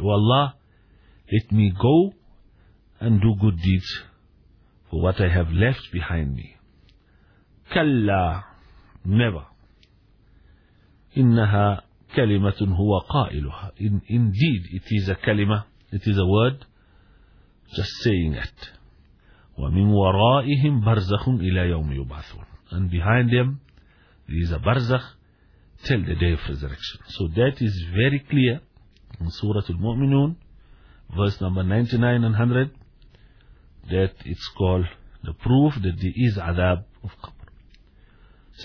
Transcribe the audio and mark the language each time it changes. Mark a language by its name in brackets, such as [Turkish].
[English] والله, let me go and do good deeds for what I have left behind me. [Arabic] كلا, never. إنها كلمة هو قائلها. [English] Indeed, it is a كلمة, it is a word, just saying it. [Arabic] ومن ورائهم برزخ إلى يوم يبعثون. [English] And behind them, there is a barzakh till the day of resurrection. So that is very clear in Surah Al-Mu'minun, verse number 99 and 100, that it's called the proof that there is عذاب of قبر.